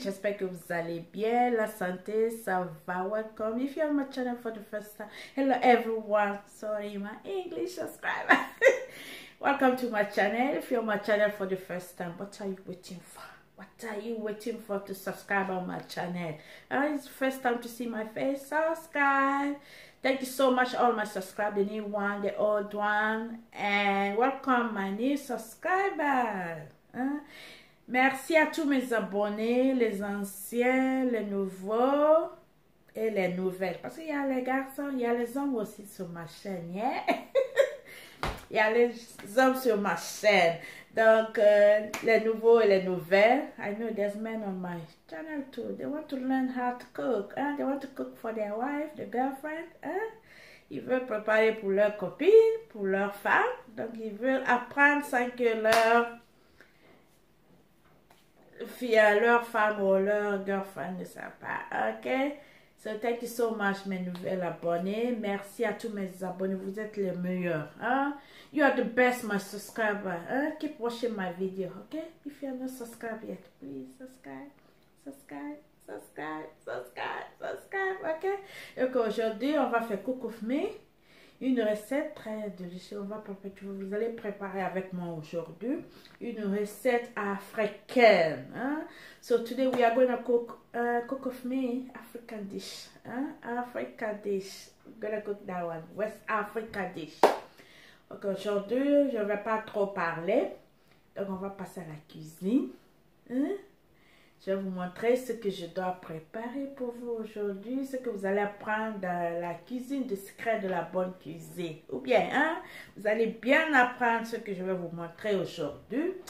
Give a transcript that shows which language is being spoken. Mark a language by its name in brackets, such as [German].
[French] J'espère que vous allez bien, la santé, ça va. [English] Welcome. If you're on my channel for the first time, hello everyone. Sorry, my English subscriber. Welcome to my channel. If you're on my channel for the first time, what are you waiting for? What are you waiting for to subscribe on my channel? It's the first time to see my face, subscribe. Thank you so much, all my subscribers, the new one, the old one, and welcome my new subscribers. Hein? [French] Merci à tous mes abonnés, les anciens, les nouveaux et les nouvelles. Parce qu'il y a les garçons, il y a les hommes aussi sur ma chaîne. [English] Yeah? [French] Il y a les hommes sur ma chaîne. Donc, les nouveaux et les nouvelles. [English] I know there's men on my channel too. They want to learn how to cook. Hein? They want to cook for their wife, their girlfriend. Hein? [French] Ils veulent préparer pour leur copine, pour leur femme. Donc, ils veulent apprendre sans que leur femme ou leur girlfriend ne savent pas. OK? [English] So, thank you so much, [French] mes nouvelles abonnés. Merci à tous mes abonnés. Vous êtes les meilleurs. Hein? [English] You are the best, my subscriber. Hein? Keep watching my video, okay? If you are not subscribed yet, please subscribe, subscribe, subscribe, subscribe, subscribe, okay? [French] Donc aujourd'hui, on va faire [English] cook with me. [French] Une recette très délicieuse. Vous allez préparer avec moi aujourd'hui une recette africaine. Hein? [English] So today we are going to cook with me African dish. Hein? African dish. We're going to cook that one. West Africa dish. [French] Donc aujourd'hui, je ne vais pas trop parler. Donc on va passer à la cuisine. Hein? Je vais vous montrer ce que je dois préparer pour vous aujourd'hui. Ce que vous allez apprendre dans la cuisine, des secrets de la bonne cuisine. Ou bien, hein, vous allez bien apprendre ce que je vais vous montrer aujourd'hui.